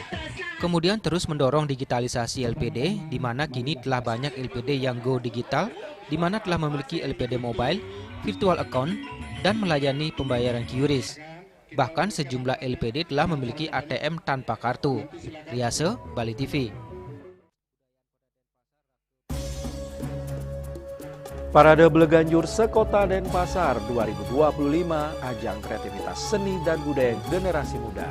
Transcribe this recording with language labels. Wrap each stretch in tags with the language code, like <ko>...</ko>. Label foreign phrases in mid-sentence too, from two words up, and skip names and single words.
<id>Kemudian terus mendorong digitalisasi LPD, di mana kini telah banyak LPD yang</id> <en>go digital,</en> <id>di mana telah memiliki LPD mobile,</id> <en>virtual account,</en> <id>dan melayani pembayaran QRIS. Bahkan sejumlah LPD telah memiliki ATM tanpa kartu. Riase, Bali TV. Parade Bleganjur Sekota Denpasar 2025, ajang kreativitas seni dan budaya generasi muda.</id>